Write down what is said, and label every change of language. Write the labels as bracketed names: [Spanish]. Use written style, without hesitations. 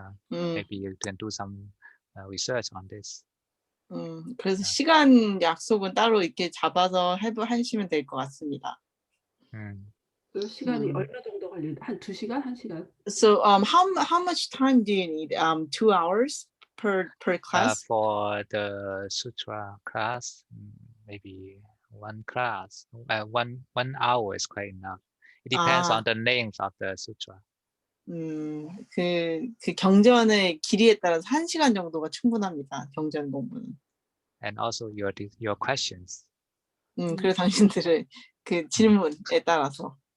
[English] Maybe you can do some research on this. [Korean] 그래서 시간 약속은 따로 이렇게 잡아서 하시면 될 것 같습니다. 그 시간이 얼마 정도 걸리는데 한 2시간, 1시간? [English] So how much time do you need? 2 hours per class? For the sutra class, maybe one class, 1 hour is quite enough. It depends on the length of the sutra. [Korean] 그 경전의 길이에 따라서 1시간 정도가 충분합니다. 경전 공부는. [English] And also your questions. [Korean] 그리고 당신들의 그 질문에 따라서.